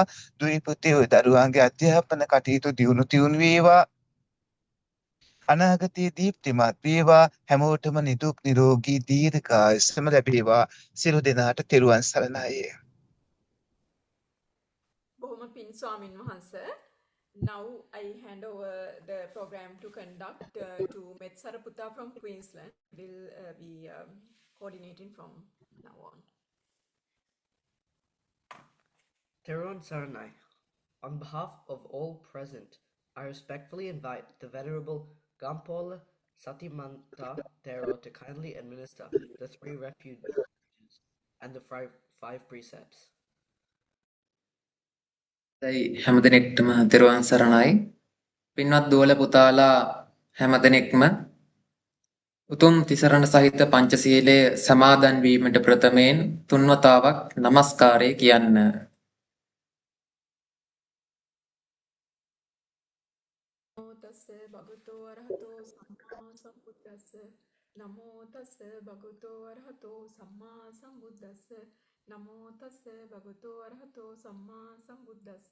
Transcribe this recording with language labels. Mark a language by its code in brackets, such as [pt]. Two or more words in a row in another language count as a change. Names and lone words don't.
[si] දුවේ පුතේ ඔය දරුවන්ගේ අධ්‍යාපන කටයුතු දියුණු වේවා. අනාගතයේ දීප්තිමත් වේවා. හැමෝටම නිදුක් නිරෝගී දීර්ඝායුෂම ලැබේවා. සියලු දෙනාට තෙරුවන් සරණයි. බොහොම පින් ස්වාමින් වහන්සේ. [en] Now I hand over the program to conduct to Met Saraputta from Queensland. Will be coordinating from now on. [si] තෙරුවන් සරණයි. [en] On behalf of all present, I respectfully invite the Venerable Gampola Satimanta Thero to kindly administer the three refuges and the five precepts. [si] දැයි හැමදෙනෙක්ටම තෙරුවන් සරණයි. පින්වත් දුවල පුතාලා හැමදෙනෙක්ම උතුම් තිසරණ සහිත පංචශීලයේ සමාදන් වීමට ප්‍රථමයෙන් තුන්වතාවක් নমස්කාරය කියන්න. [pi] නමෝ තස්ස භගවතෝ අරහතෝ සම්මා සම්බුද්දස්ස නමෝ තස්ස භගවතෝ අරහතෝ සම්මා සම්බුද්දස්ස නමෝ තස්ස භගවතෝ අරහතෝ සම්මා සම්බුද්දස්ස